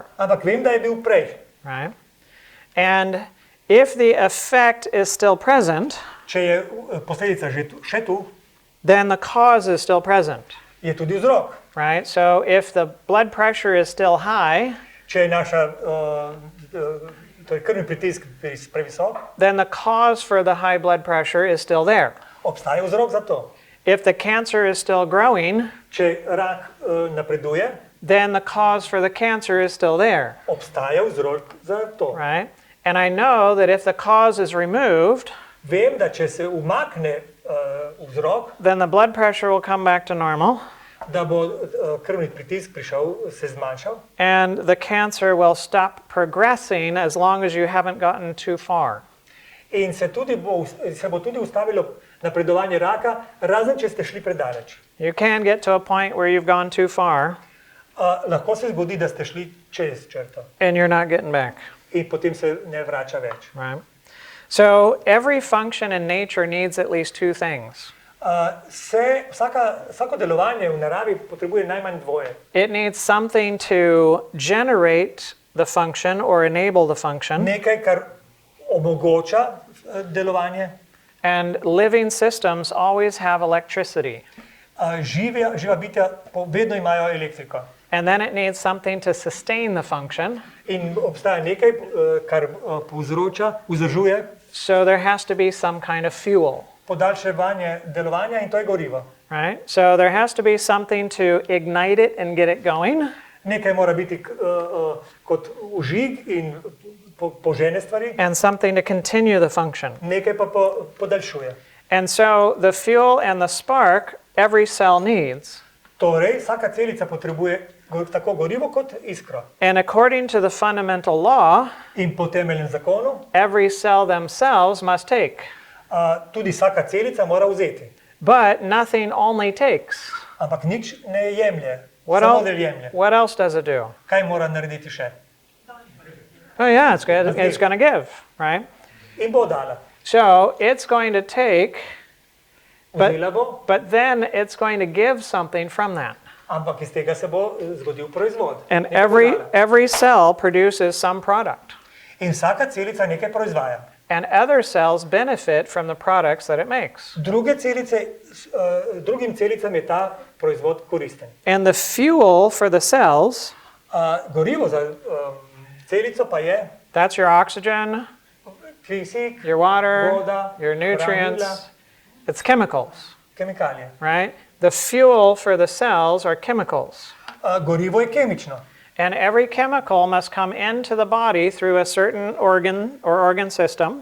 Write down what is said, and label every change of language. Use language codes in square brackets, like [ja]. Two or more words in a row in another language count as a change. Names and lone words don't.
[sl] ampak vem, da je bil prej. [en] Right? And if the effect is still present, [sl] če je posledica še tu, [en] then the cause is still present, [sl] je tudi vzrok. [en] right? So if the blood pressure is still high, [sl] Če je naša torej krvni pritisk previsok, [en] then the cause for the high blood pressure is still there. [sl] obstaja vzrok za to. [en] If the cancer is still growing, [sl] Če rak napreduje, [en] then the cause for the cancer is still there, [sl] obstaja vzrok za to. [en] right? And I know that if the cause is removed, [sl] Vem, da če se umakne vzrok, [en] then the blood pressure will come back to normal [sl] da bo krvni pritisk se zmanjšal [en] and the cancer will stop progressing as long as you haven't gotten too far. [sl] in se bo tudi ustavilo napredovanje raka, razen če ste šli predaleč. [en] You can get to a point where you've gone too far [sl] Lahko se zgodi, da ste šli čez črto [en] and you're not getting back, [sl] in potem se ne vrača več. [en] right? So every function in nature needs at least two things. [sl] Vsako delovanje v naravi potrebuje najmanj dvoje. [en] It needs something to generate the function or enable the function, [sl] Nekaj, kar omogoča delovanje. [en] and living systems always have electricity. [sl] Živa bitja vedno imajo elektriko. [en] And then it needs something to sustain the function. [sl] In obstaja nekaj, kar povzroča, vzdržuje [en] So there has to be some kind of fuel, [sl] podaljševanje delovanja in to je gorivo. [en] right? So there has to be something to ignite it and get it going. [sl] Nekaj mora biti kot vžig in požene stvari, [en] And something to continue the function. [sl] nekaj pa podaljšuje. [en] And so the fuel and the spark every cell needs. [sl] Torej, vsaka celica potrebuje tako gorivo kot iskro. [en] And according to the fundamental law, [sl] In po temeljnem zakonu [en] every cell themselves must take. [sl] tudi vsaka celica mora vzeti. [en] But nothing only takes. [sl] Ampak nič ne jemlje, [en] What [sl] samo [en] else, [sl] del jemlje. [en] what else does it do? [sl] Kaj mora narediti še? [en] Oh yeah, it's going to give, right? [sl] In bo dala. [en] So it's going to take, [sl] Vzela bo, [en] but then it's going to give something from that. [sl] ampak iz tega se bo zgodil proizvod. [en] And [sl] Nekaj bo dala. [en] every cell produces some product. [sl] In vsaka celica nekaj proizvaja. [en] And other cells benefit from the products that it makes. [sl] Drugim celicam je ta proizvod koristen. [en] And the fuel for the cells, [sl] Gorivo za celico pa je [en] that's your oxygen, [sl] kisik, [en] your water, [sl] voda, [en] your nutrients. [sl] hranila, [en] It's chemicals, [sl] kemikalije. [en] right? The fuel for the cells are chemicals. [sl] Gorivo je kemično. [en] And every chemical must come into the body through a certain organ or organ system.